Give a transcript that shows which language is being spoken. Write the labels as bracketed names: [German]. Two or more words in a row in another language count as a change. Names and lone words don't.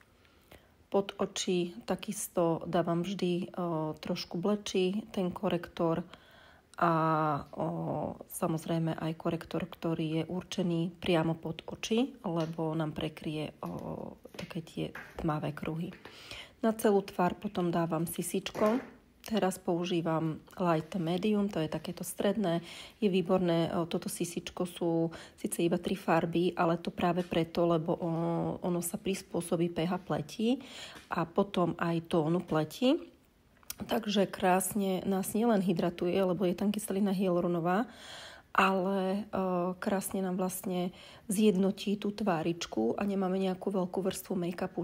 [Slovak] Pod oči takisto dávam vždy trošku blečí ten korektor a samozrejme aj korektor, ktorý je určený priamo pod oči, lebo nám prekryje také tie tmavé kruhy. Na celú tvár potom dávam sisičko. Teraz používam [English] light medium, [Slovak] to je takéto stredné. Je výborné, toto sisičko sú síce iba 3 farby, ale to práve preto, lebo ono sa prispôsobí pH pleti a potom aj tónu pleti. Takže krásne nás nielen hydratuje, lebo je tam kyselina hyaluronová, ale krásne nám vlastne zjednotí tú tváričku a nemáme nejakú veľkú vrstvu make-upu.